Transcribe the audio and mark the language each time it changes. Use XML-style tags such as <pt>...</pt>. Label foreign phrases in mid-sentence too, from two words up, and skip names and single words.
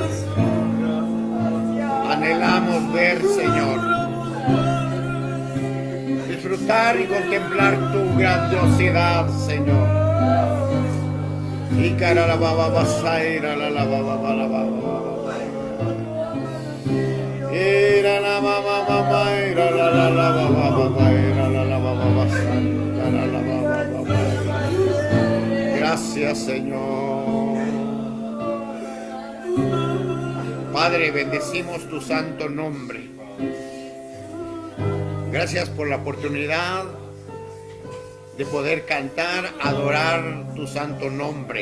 <es>Anhelamos ver, Señor, disfrutar y contemplar tu grandiosidad, Señor. Y cara la baba basaira la baba la baba. Era la baba baba era la baba baba era la baba basaira la baba baba. Gracias, Señor. Padre, bendecimos tu santo nombre. Gracias por la oportunidad de poder cantar, adorar tu santo nombre.</es>